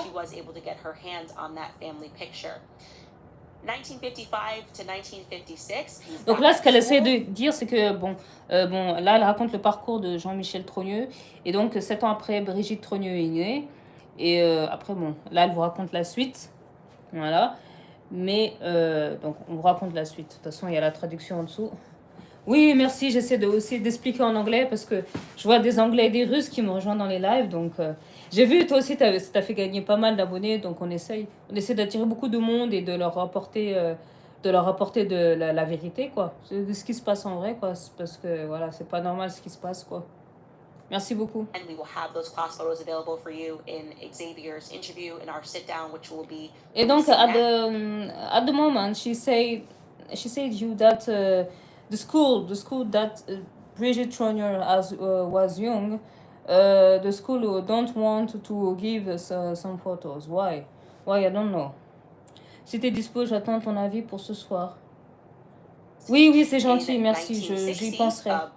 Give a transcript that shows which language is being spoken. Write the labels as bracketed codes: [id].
[en] She was able to get her hands on that family picture. 1955 to 1956. [fr] Donc là, ce qu'elle essaie de dire, c'est que bon, là, elle raconte le parcours de Jean-Michel Trogneux, et donc 7 ans après, Brigitte Trogneux est née, et après bon, là, elle vous raconte la suite, voilà. Mais donc, on vous raconte la suite. De toute façon, il y a la traduction en dessous. Oui, merci. J'essaie aussi d'expliquer en anglais parce que je vois des Anglais et des Russes qui me rejoignent dans les lives. Donc, j'ai vu, toi aussi, t'as fait gagner pas mal d'abonnés. Donc, on essaie d'attirer beaucoup de monde et de leur apporter de la vérité, quoi. De ce qui se passe en vrai, quoi. Parce que, voilà, c'est pas normal ce qui se passe, quoi. Merci beaucoup. [en] And we will have those class photos available for you in Xavier's interview in our sit down, which will be. [fr] Et donc, [en] at the moment, she said you that the school that Brigitte Trogneux was young, the school don't want to give us some photos. Why? I don't know. [fr] Si t'es dispo, j'attends ton avis pour ce soir. Oui, c'est gentil, merci, j'y penserai.